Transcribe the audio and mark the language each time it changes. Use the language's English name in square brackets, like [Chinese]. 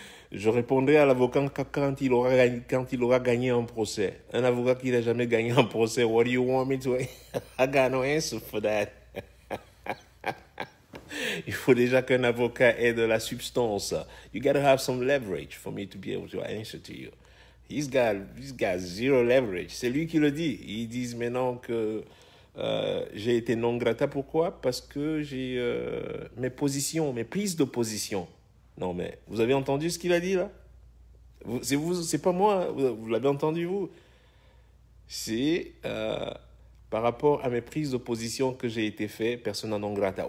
[French] Je répondrai à l'avocat quand il aura gagné un procès. Un avocat qui n'a jamais gagné un procès, [English] what do you want me to... I got no answer for that. [French] Il faut déjà qu'un avocat ait de la substance. [English] You got to have some leverage for me to be able to answer to you. He's got zero leverage. [French] C'est lui qui le dit. Ils disent maintenant que j'ai été non grata. Pourquoi? Parce que j'ai mes prises de position. Non, mais vous avez entendu ce qu'il a dit là? C'est pas moi. Vous l'avez entendu vous? C'est par rapport à mes prises de position que j'ai été fait persona non grata.